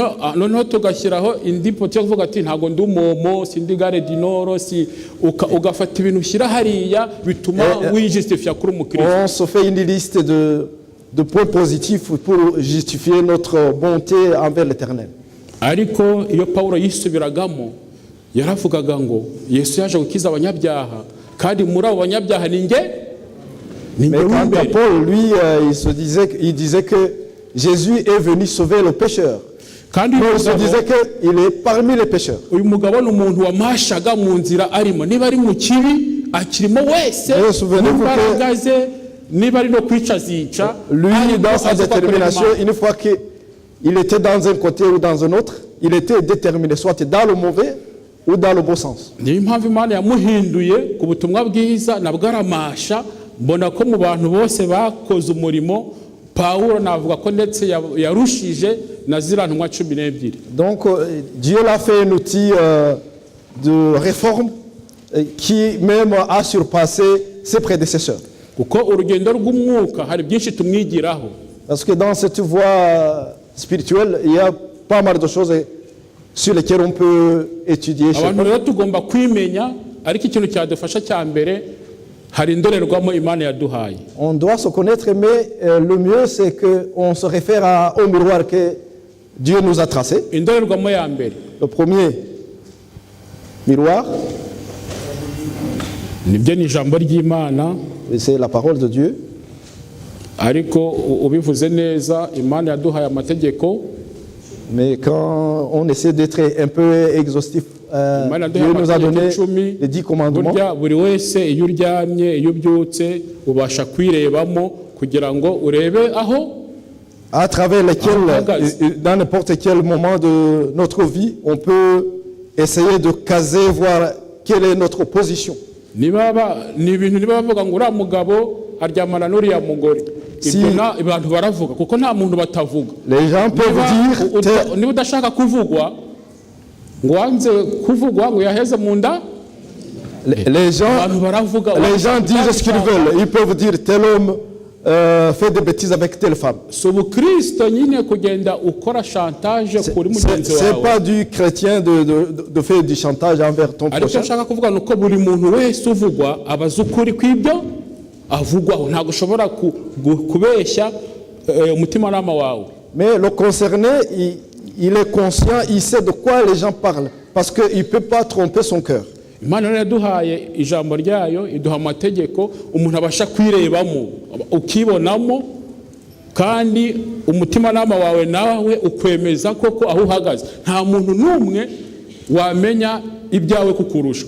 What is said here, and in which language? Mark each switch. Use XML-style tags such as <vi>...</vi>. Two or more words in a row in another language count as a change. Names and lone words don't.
<fr>On se fait une liste de points positifs pour justifier notre bonté envers l'Éternel.</fr> <rw>Ariko iyo Paulo yisubiragamo yaravugaga ngo Yesu yaje gukiza abanyabyaha kandi muri abo banyabyaha ninge.</rw> <fr>Mais quant à Paul, lui, il disait que Jésus est venu sauver le pécheur. Paul se disait qu'il est parmi les pécheurs.</fr> <rw>Uyu mugabo n'umuntu wamashaga mu nzira arimo niba ari mu kibi akirimo wese n'imbaragaze niba ari no kwica zica.</rw> <fr>Lui, dans sa détermination, une fois qu'il était dans un côté ou dans un autre, il était déterminé, soit dans le mauvais ou dans le bon sens.</fr> <rw>Niyo mpamvu Imana yamuhinduye ku butumwa bwiza nabwo aramasha. Mbona ko mu bantu bose bakoze umurimo Paulo navuga ko ndetse yarushije na zira ntumwa 12.</rw> <fr>Donc Dieu l'a fait un outil de réforme qui même a surpassé ses prédécesseurs.</fr> <rw>Kuko urugendo rw'umwuka hari byinshi tumwigiraho.</rw> <fr>Parce que dans cette voie spirituelle, il y a pas mal de choses sur lesquelles on peut étudier.</fr> <rw>Abantu rero tugomba kwimenya ariko ikintu cyadufasha cya mbere hari indorerwamo Imana yaduhaye.</rw> <fr>On doit se connaître, mais le mieux c'est qu'on se réfère au miroir que Dieu nous a tracé.</fr> <rw>Indorerwamo ya mbere.</rw> <fr>Le premier miroir,</fr> <rw>nibyo ni ijambo ry'Imana,</rw> <fr>c'est la parole de Dieu.</fr> <rw>Ariko ubivuze neza Imana yaduhaye amategeko.</rw> <fr>Mais quand on essaie d'être un peu exhaustif, Dieu nous a donné les 10 commandements.</fr> <rw>Buri wese iyo uryamye iyo ubyutse ubasha kwirebamo kugira ngo urebe aho</rw> <fr>à travers lesquels, dans n'importe quel moment de notre vie, on peut essayer de caser, voir quelle est notre position.</fr> <rw>Ni ibintu niba bavuga ngo uriya mugabo aryamana n'uriya mugore. Abantu baravuga kuko nta muntu batavuga.</rw> <fr>Les gens peuvent dire</fr> <rw>niba udashaka kuvugwa ngo wanze kuvugwa ngo yaheze mu nda.</rw> <fr>Les gens disent ce qu'ils veulent. Ils peuvent dire tel homme fait des bêtises avec telle femme. C'est pas du chrétien de faire du chantage envers ton prochain. Mais le concerné, il est conscient, il sait de quoi les gens parlent, parce qu'il ne peut pas tromper son cœur.</fr> <rw>Imana yaduhaye ijambo ryayo iduha amategeko umuntu abasha kwirebamo ukibonamo kandi umutima nama wawe nawe ukwemeza koko aho uhagaze. Nta muntu numwe wamenya ibyawe kukurusha.</rw>